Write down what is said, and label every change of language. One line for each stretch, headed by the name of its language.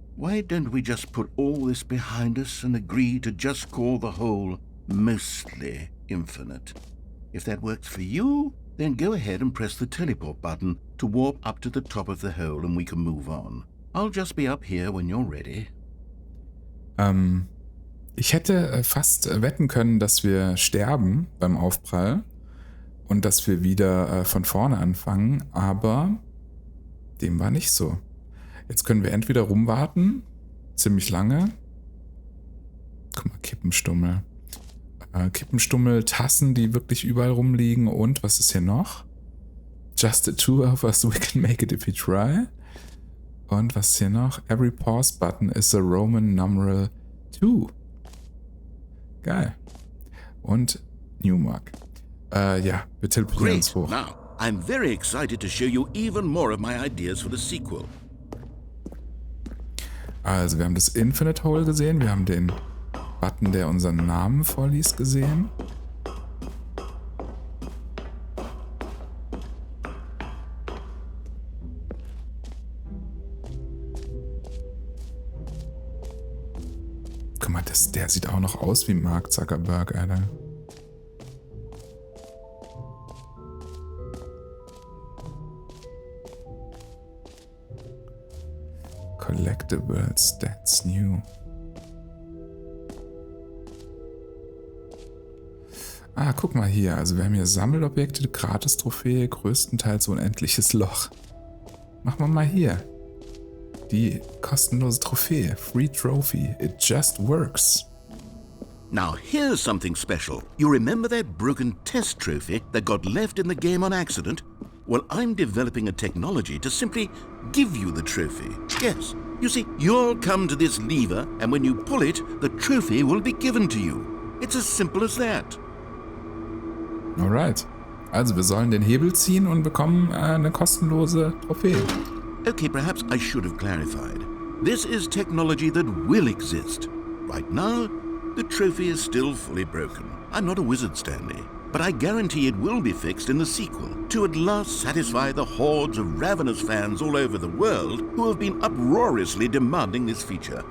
English: Why don't we just put all this behind us and agree to just call the hole mostly infinite? If that works for you, then go ahead and press the teleport button to warp up to the top of the hole and we can move on. I'll just be up here when you're ready.
German: Ich hätte fast wetten können, dass wir sterben beim Aufprall und dass wir wieder von vorne anfangen, aber dem war nicht so. Jetzt können wir entweder rumwarten, ziemlich lange. Guck mal, Kippenstummel. Kippenstummel, Tassen, die wirklich überall rumliegen und was ist hier noch?
English: Just the two of us, we can make it if we try.
German: Und was ist hier noch?
English: Every pause button is a Roman numeral 2.
German: Geil. Und Newmark. Ja, wir teleportieren uns hoch.
English: Now, I'm very excited to show you even more of my ideas for the sequel.
German: Also, wir haben das Infinite Hole gesehen. Wir haben den Button, der unseren Namen vorliest, gesehen. Guck mal, der sieht auch noch aus wie Mark Zuckerberg, Alter.
English: Collectibles, that's new.
German: Ah, guck mal hier. Also wir haben hier Sammelobjekte, Gratis-Trophäe, größtenteils unendliches Loch. Machen wir mal hier. Die kostenlose Trophäe.
English: Free Trophy. It just works. Now here's something special. You remember that broken test trophy that got left in the game on accident? Well, I'm developing a technology to simply give you the trophy. Yes. You see, you'll come to this lever, and when you pull it, the trophy will be given to you. It's as simple as that. Alright.
German: Also wir sollen den Hebel ziehen und bekommen eine kostenlose Trophäe.
English: Okay, perhaps I should have clarified. This is technology that will exist. Right now, the trophy is still fully broken. I'm not a wizard, Stanley, but I guarantee it will be fixed in the sequel to at last satisfy the hordes of ravenous fans all over the world who have been uproariously demanding this feature.